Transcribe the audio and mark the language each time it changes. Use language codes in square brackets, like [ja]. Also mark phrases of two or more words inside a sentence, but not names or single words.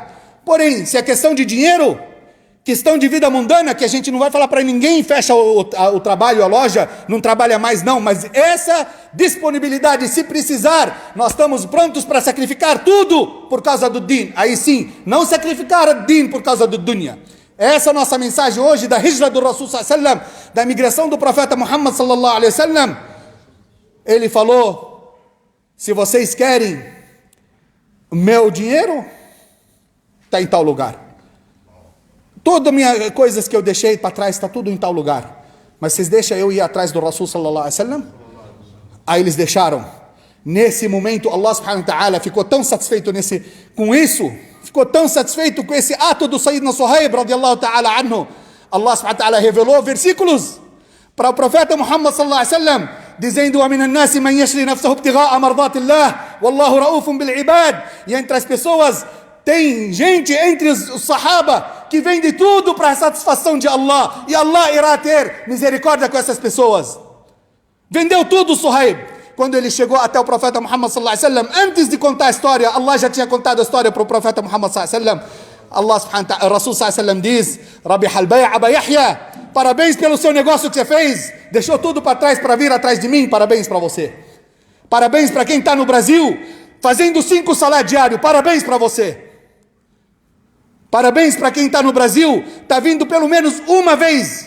[pt] Porém, se é questão de dinheiro, questão de vida mundana, que a gente não vai falar para ninguém, fecha o trabalho, a loja, não trabalha mais não, mas essa disponibilidade, se precisar, nós estamos prontos para sacrificar tudo por causa do din. Aí sim, não sacrificar o din por causa do dunya. Essa é a nossa mensagem hoje da hijra do Rasul [ar] صلى الله عليه وسلم, [pt] da migração do profeta Muhammad [ar] صلى الله عليه وسلم. [pt] Ele falou, se vocês querem o meu dinheiro, está em tal lugar. Todas as minhas coisas que eu deixei para trás, está tudo em tal lugar. Mas vocês deixam eu ir atrás do Rasul [ar] صلى الله عليه وسلم? [pt] Aí eles deixaram. Nesse momento, Allah [ar] سبحانه وتعالى [pt] ficou tão satisfeito com isso, ficou tão satisfeito com esse ato do Sayyidina Suhaib [ar] رضي الله تعالى عنه. [pt] Allah [ar] سبحانه وتعالى [pt] revelou versículos para o profeta Muhammad [ar] صلى الله عليه وسلم, [pt] dizendo, [ar] وَمِنَ النَّاسِ مَنْ يَشْرِي نَفْسَهُ ابْتِغَاءَ مَرْضَاتِ اللَّهِ وَاللَّهُ رَؤُوفٌ بِالْعِبَادِ. [pt] E entre as pessoas, tem gente entre os Sahaba que vende tudo para a satisfação de Allah, e Allah irá ter misericórdia com essas pessoas. Vendeu tudo Suhaib. Quando ele chegou até o profeta Muhammad [ar] صلى الله عليه وسلم, [pt] antes de contar a história, Allah já tinha contado a história para o profeta Muhammad [ar] صلى الله عليه وسلم. [pt] Allah [ar] سبحانه وتعالى, [pt] Rasul [ar] صلى الله عليه وسلم [pt] diz, [ar] ربح البيع أبا يحيى, [pt] parabéns pelo seu negócio que você fez, deixou tudo para trás para vir atrás de mim, parabéns para você. Parabéns para quem está no Brasil, fazendo 5 salários diários, parabéns para você. Parabéns para quem está no Brasil, está vindo pelo menos uma vez.